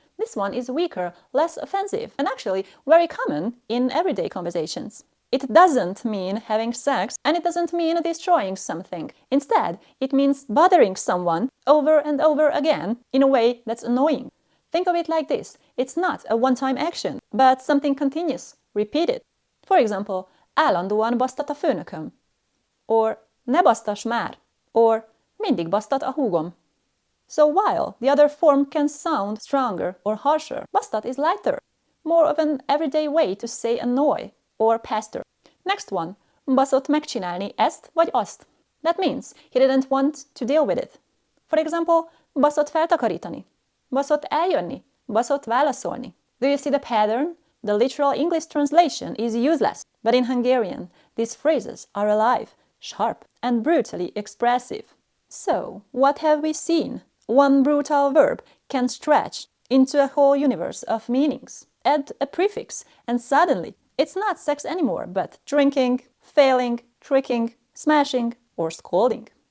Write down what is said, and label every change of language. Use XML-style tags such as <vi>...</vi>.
<en>This one is weaker, less offensive, and actually very common in everyday conversations. It doesn't mean having sex, and it doesn't mean destroying something. Instead, it means bothering someone over and over again in a way that's annoying. Think of it like this. It's not a one-time action, but something continuous, repeated. For example,</en> <hu>állandóan basztat a főnököm. Or, ne basztass már.</hu> <en>Or,</en> <hu>mindig basztat a húgom.</hu> <en>So while the other form can sound stronger or harsher, basztat is lighter, more of an everyday way to say annoy or pester. Next one,</en> <hu>baszott megcsinálni ezt vagy azt.</hu> <en>That means he didn't want to deal with it. For example,</en> <hu>baszott feltakarítani, baszott eljönni, baszott válaszolni.</hu> <en>Do you see the pattern? The literal English translation is useless, but in Hungarian, these phrases are alive, sharp, and brutally expressive. So, what have we seen? One brutal verb can stretch into a whole universe of meanings. Add a prefix, and suddenly, it's not sex anymore, but drinking, failing, tricking, smashing, or scolding.</en>